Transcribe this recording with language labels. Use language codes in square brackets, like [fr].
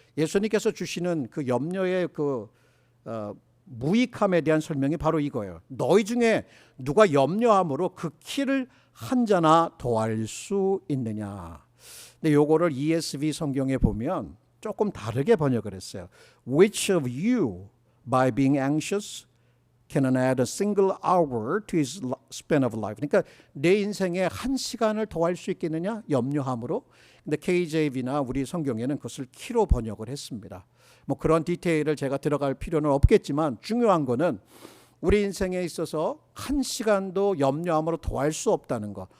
[ko] 예수님께서 주시는 그 염려의 그 무익함에 대한 설명이 바로 이거예요. 너희 중에 누가 염려함으로 그 키를 한 자나 더할 수 있느냐. 근데 요거를 ESV 성경에 보면 조금 다르게 번역을 했어요. [en] Which of you by being anxious can add a single hour to his span of life. [ko] 그러니까 내 인생에 1시간을 더할 수 있겠느냐? 염려함으로. 근데 KJV나 우리 성경에는 그것을 키로 번역을 했습니다. 뭐 그런 디테일을 제가 들어갈 필요는 없겠지만 중요한 거는 우리 인생에 있어서 1시간도 염려함으로 더할 수 없다는 것.